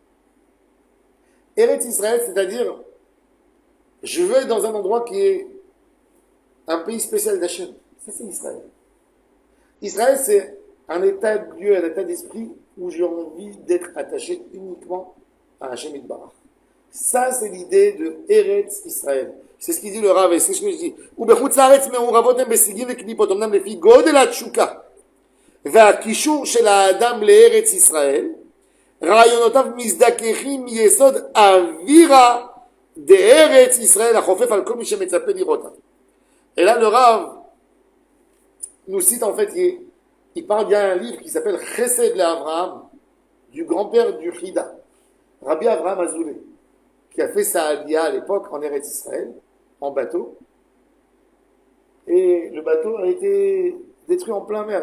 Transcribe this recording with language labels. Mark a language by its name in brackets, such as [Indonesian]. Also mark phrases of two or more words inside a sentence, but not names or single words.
[French] Eretz Israël, c'est-à-dire, je veux être dans un endroit qui est un pays spécial d'Hachem. Ça, c'est Israël. Israël, c'est un état de lieu, un état d'esprit où j'ai envie d'être attaché uniquement à [Hebrew] השם יתברך. [French] Ça, c'est l'idée de Eretz Israël. C'est ce qu'il dit le Rav, et c'est ce que je dis. [Hebrew] ובחוץ לארץ מעורבות הם בשיגים וקליפות, אמנם לפי גודל התשוקה והקישור של האדם לארץ ישראל, רעיונותיו מזדככים מיסוד אווירה דארץ ישראל החופף על כל מי שמצפה לראותה. [French] Et là, le Rav nous cite en fait, il parle bien d'un livre qui s'appelle Chesed l'Avraham, du grand-père du Chida, Rabbi Avraham Azoulay, qui a fait sa aliyah à l'époque en Eretz Israël, en bateau. Et le bateau a été détruit en plein mer.